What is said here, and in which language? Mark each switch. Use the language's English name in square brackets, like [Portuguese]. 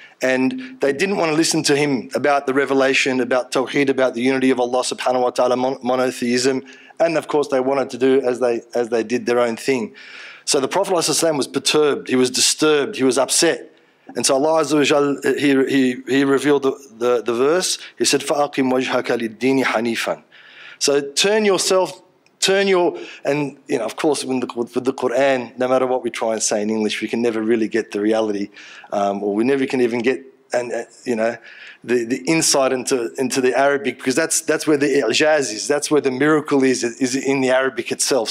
[English] And they didn't want to listen to him about the revelation, about Tawheed, about the unity of Allah subhanahu wa ta'ala, monotheism. And of course they wanted to do as they did their own thing. So the Prophet ﷺ was perturbed, he was disturbed, he was upset. And so Allah Azza wa Jal, he revealed the verse. He said, [Arabic] فَأَقِمْ وَجْهَكَ لِلدِّينِ حَنِيفًا. [English] So turn your, and you know, of course, with the Quran, no matter what we try and say in English, we can never really get the reality, or we never can even get, you know, the insight into the Arabic, because that's where the i'jaz is, that's where the miracle is in the Arabic itself.